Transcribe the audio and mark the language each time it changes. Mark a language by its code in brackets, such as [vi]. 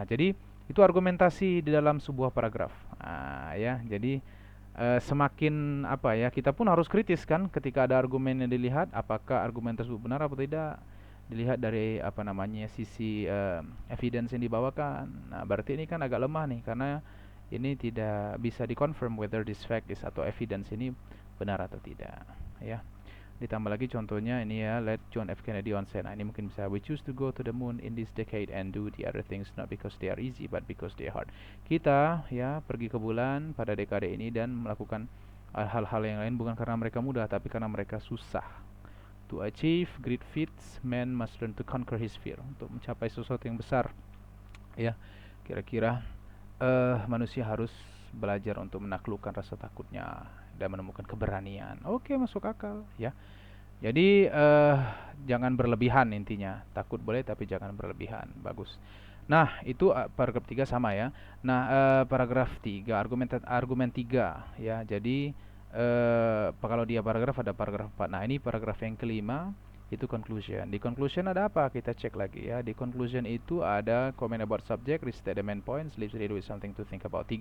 [id] Nah, jadi itu argumentasi di dalam sebuah paragraf. Nah, ya, jadi semakin kita pun harus kritis kan ketika ada argumen yang dilihat, apakah argumen tersebut benar atau tidak. Dilihat dari sisi evidence yang dibawakan. Nah, berarti ini kan agak lemah nih karena ini tidak bisa dikonfirm [en] whether this fact is [id] atau evidence ini benar atau tidak ya. Ditambah lagi contohnya ini ya, let John F. [en] Kennedy once said. [id] Nah, ini mungkin bisa, [en] we choose to go to the moon in this decade and do the other things not because they are easy but because they are hard. [id] Kita ya pergi ke bulan pada dekade ini dan melakukan hal-hal yang lain bukan karena mereka mudah tapi karena mereka susah. [en] To achieve great feats, man must learn to conquer his fear. [id] Untuk mencapai sesuatu yang besar ya, kira-kira manusia harus belajar untuk menaklukkan rasa takutnya dan menemukan keberanian. Oke, masuk akal ya. Jadi jangan berlebihan intinya. Takut boleh tapi jangan berlebihan. Bagus. Nah, itu paragraf 3 sama ya. Nah, paragraf 3 argumen 3 ya. Jadi kalau dia paragraf ada paragraf 4. Nah, ini paragraf yang kelima itu conclusion. Di conclusion ada apa? Kita cek lagi ya. Di conclusion itu ada [en] comment about subject, restate the main points, leaves reader with something to think about.